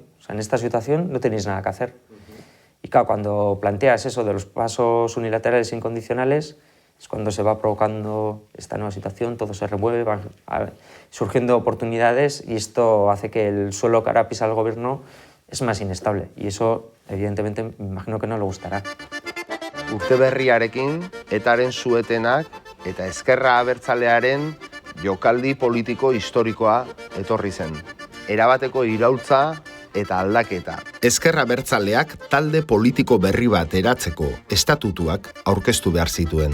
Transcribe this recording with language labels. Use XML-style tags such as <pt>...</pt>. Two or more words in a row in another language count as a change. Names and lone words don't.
<es>O sea, en esta situación no tenéis nada que hacer. Y claro, cuando planteas eso de los pasos unilaterales e incondicionales, es cuando se va provocando esta nueva situación, todo se remueve, van surgiendo oportunidades y esto hace que el suelo que ahora pisa el gobierno es más inestable. Y eso, evidentemente, me imagino que no le gustará.</es> <eu>Urte berriarekin, etaren suetenak eta ezkerra abertzalearen jokaldi politiko historikoa etorri zen. Erabateko iraultza eta aldaketa. Ezkerra abertzaleak talde politiko berri bat eratzeko estatutuak aurkeztu behar zituen.</eu>